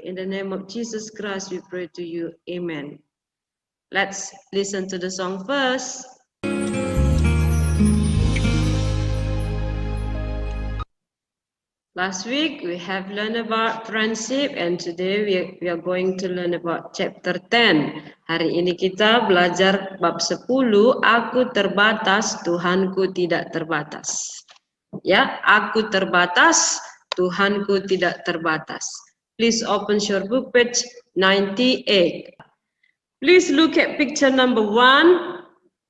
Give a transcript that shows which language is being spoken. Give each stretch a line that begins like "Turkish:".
English: In the name of Jesus Christ, we pray to you. Amen. Let's listen to the song first. Last week we have learned about friendship and today we are going to learn about chapter 10.
Indonesian: Hari ini kita belajar bab 10, aku terbatas, Tuhanku tidak terbatas. Ya, aku terbatas, Tuhanku tidak terbatas.
English: Please open your book page 98. Please look at picture number 1.